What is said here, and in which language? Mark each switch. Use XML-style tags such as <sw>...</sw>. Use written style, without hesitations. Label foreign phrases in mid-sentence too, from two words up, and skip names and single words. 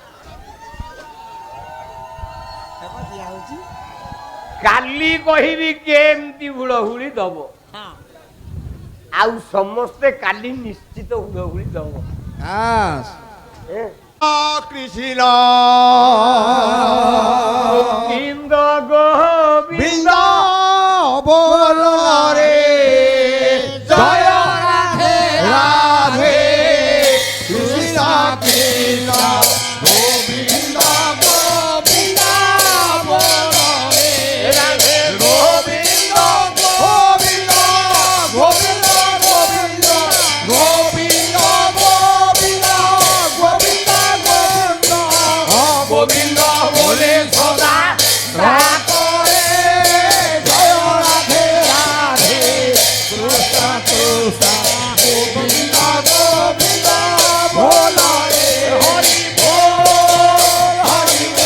<or>କାଲି କହିବି କେମିତି ହୁଳ ହୁଳି ଦବ ଆଉ ସମସ୍ତେ କାଲି ନିଶ୍ଚିତ ହୁଳ ହୁଳି ଦବ କୃଷ୍ଣ ଗୋବିନ୍ଦ ଗୋବିନ୍ଦ</or> <bn>ବୋଲ রে জয় রাধে রাধে কৃষ্ণ কৃষ্ণ গোবিন্দ গোবিন্দ বল রে রাধে গোবিন্দ গোবিন্দ গোবিন্দ গোবিন্দ গোবিন্দ গোবিন্দ গোবিন্দ গোবিন্দ গোবিন্দ বলে সদা করে জয় রাধে রাধে কৃষ্ণ কৃষ্ণ গোবিন্দ গোবিন্দ বল রে হরি বল হরি</bn>